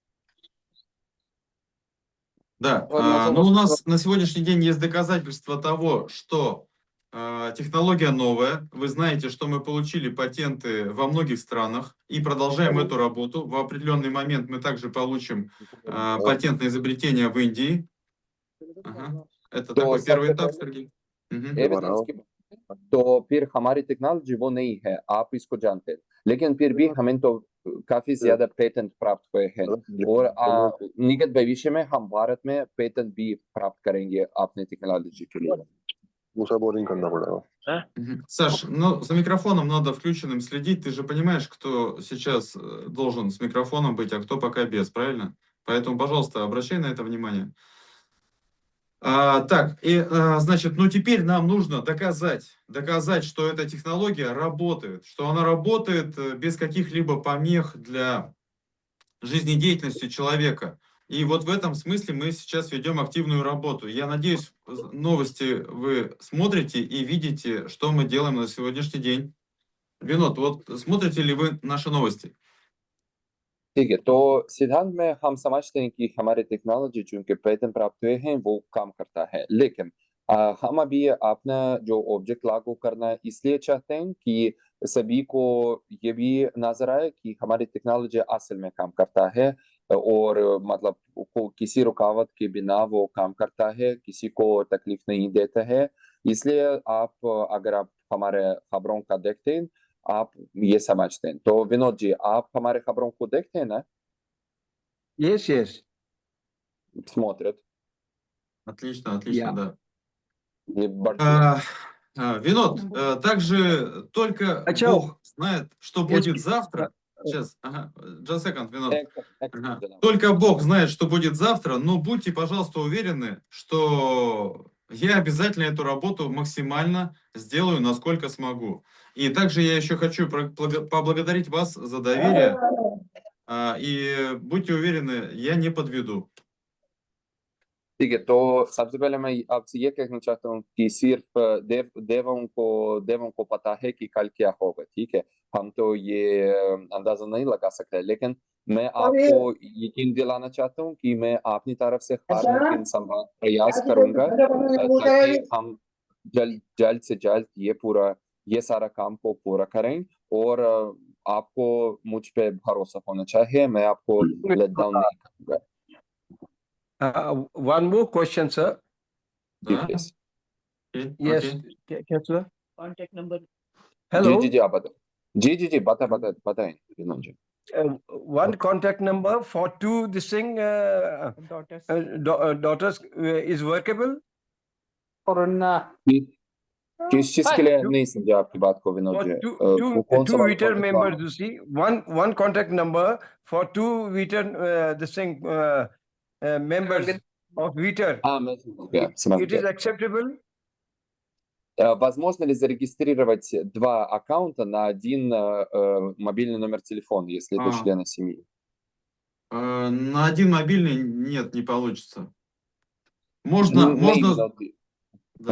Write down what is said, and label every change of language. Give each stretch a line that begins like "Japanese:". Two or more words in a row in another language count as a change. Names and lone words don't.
Russian: Да, но у нас на сегодняшний день есть доказательства того, что технология новая. Вы знаете, что мы получили патенты во многих странах и продолжаем эту работу. В определенный момент мы также получим патент на изобретение в Индии. Ага. Это
Hindi: तो
Russian: такой первый
Hindi: सबसे
Russian: этап,
Hindi: पहले
Russian: Сергей. Мгм.
Hindi: एविडेंस की बात है, तो फिर हमारी टेक्नोलॉजी वो नहीं है, आप इसको जानते हैं, लेकिन फिर भी हमें तो काफी ज्यादा पेटेंट प्राप्त हुए हैं और निकट भविष्य में हम भारत में पेटेंट भी प्राप्त करेंगे अपने टेक्नोलॉजी के लिए। Уса боринг करना पड़ेगा। Мгм.
Russian: Саш, ну, за микрофоном надо включенным следить. Ты же понимаешь, кто сейчас должен с микрофоном быть, а кто пока без, правильно? Поэтому, пожалуйста, обращай на это внимание. Значит, ну теперь нам нужно доказать, что эта технология работает, что она работает без каких-либо помех для жизнедеятельности человека. И вот в этом смысле мы сейчас ведем активную работу. Я надеюсь, новости вы смотрите и видите, что мы делаем на сегодняшний день. Винод, вот смотрите ли вы наши новости?
Hindi: ठीक है, तो सिद्धांत में हम समझते हैं कि हमारी टेक्नोलॉजी चूंकि पेटेंट प्राप्त हुए हैं वो काम करता है, लेकिन हम अभी अपना जो ऑब्जेक्ट लागू करना इसलिए चाहते हैं कि सभी को ये भी नजर आए कि हमारी टेक्नोलॉजी असल में काम करता है और मतलब किसी रुकावट के बिना वो काम करता है, किसी को तकलीफ नहीं देता है। इसलिए अगर आप हमारे खबरों का देखते हैं आप ये समझते हैं। तो विनोद जी, आप हमारे खबरों को देखते हैं ना?
English: Yes, yes.
Russian: Смотрят. Отлично,
English: Yeah.
Russian: да.
Hindi: И बढ़िया।
Russian: Винод, также только
Hindi: अच्छा,
Russian: Бог знает, что
English: yes,
Russian: будет завтра. Сейчас, ага,
English: just a second,
Russian: Винод.
Hindi: जनाब।
Russian: Только Бог знает, что будет завтра, но будьте, пожалуйста, уверены, что я обязательно эту работу максимально сделаю, насколько смогу. И также я еще хочу поблагодарить вас за доверие. И будьте уверены, я не подведу.
Hindi: ठीक है, तो सबसे पहले मैं आपसे ये कहना चाहता हूँ कि सिर्फ देवों को पता है कि कल क्या होगा, ठीक है। हम तो ये अंदाजा नहीं लगा सकते, लेकिन मैं आपको यकीन दिलाना चाहता हूँ कि मैं अपनी तरफ से हर मुमकिन संभव प्रयास करूंगा ताकि हम जल्द से जल्द ये सारा काम को पूरा करें। और आपको मुझ पे भरोसा होना चाहिए, मैं आपको
English: let down
Hindi: नहीं करूंगा।
English: One more question, sir.
Hindi: जी
Russian: Да?
English: प्लीज। Yes,
Russian: Окей.
English: sir. contact number
Hindi: जी
English: Hello.
Hindi: जी जी आप बताएं। जी बताएं विनोद जी।
English: One contact number for two this thing daughters is workable.
Hindi: किस चीज के लिए नहीं समझा आपकी बात को विनोद
English: For
Hindi: जी?
English: two
Hindi: कौन सा वाला
English: Twitter contact members, number? you see, one contact number for two Twitter this thing members of Twitter.
Hindi: हाँ, मैं समझ
English: It is
Hindi: गया।
English: acceptable.
Russian: Возможно ли зарегистрировать два аккаунта на один мобильный номер телефона, если это члены семьи? На один мобильный нет, не получится. Можно,
Hindi: नहीं,
Russian: можно,
Hindi: विनोद जी।
Russian: да,